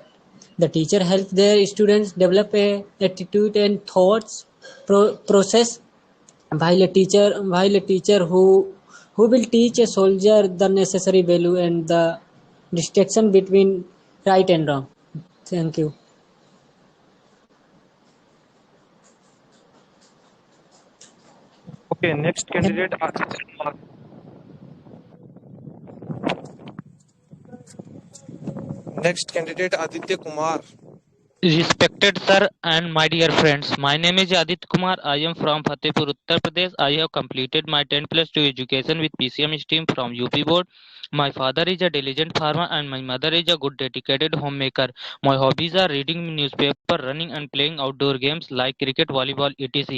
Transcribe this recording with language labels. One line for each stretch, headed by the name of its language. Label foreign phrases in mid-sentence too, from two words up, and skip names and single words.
English: The teacher helps their students develop a attitude and thoughts process, while a teacher who will teach a soldier the necessary value and the distinction between right and wrong. Thank you. okay, next candidate आदित्य कुमार। next candidate आदित्य कुमार। Respected sir and my dear friends, my name is Adit Kumar. I am from Fatehpur, Uttar Pradesh. I have completed my 10 plus 2 education with PCM stream from UP board. My father is a diligent farmer and my mother is a good dedicated homemaker. My hobbies are reading newspaper, running and playing outdoor games like cricket, volleyball, etc.